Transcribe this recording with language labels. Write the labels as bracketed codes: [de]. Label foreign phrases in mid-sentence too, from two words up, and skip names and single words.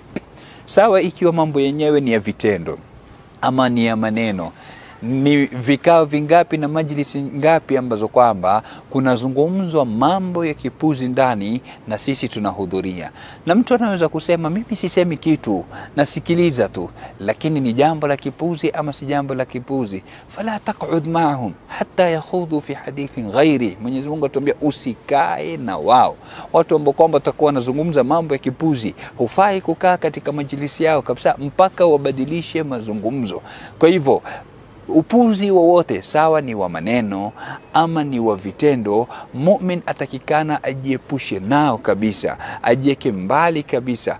[sw] Sawa, ikiwa mambo yenyewe ni ya vitendo ama ni ya maneno, ni vikao vingapi na majlisi ngapi ambazo kwamba kunazungumzwa mambo ya kipuzi ndani na sisi tunahudhuria. Na mtu anaweza kusema mimi sisemi kitu, nasikiliza tu, lakini ni jambo la kipuzi ama si jambo la kipuzi? [ar] فلا تقعد معهم حتى يخوضوا في حديث غيره. [sw] Mwenyezi Mungu atuambia usikae na wao, watu ambao kwamba watakuwa wanazungumza mambo ya kipuzi. Hufai kukaa katika majlisi yao kabisa mpaka wabadilishe mazungumzo. Kwa hivyo upuzi wowote, sawa ni wa maneno ama ni wa vitendo, mu'min atakikana ajiepushe nao kabisa, ajieke mbali kabisa.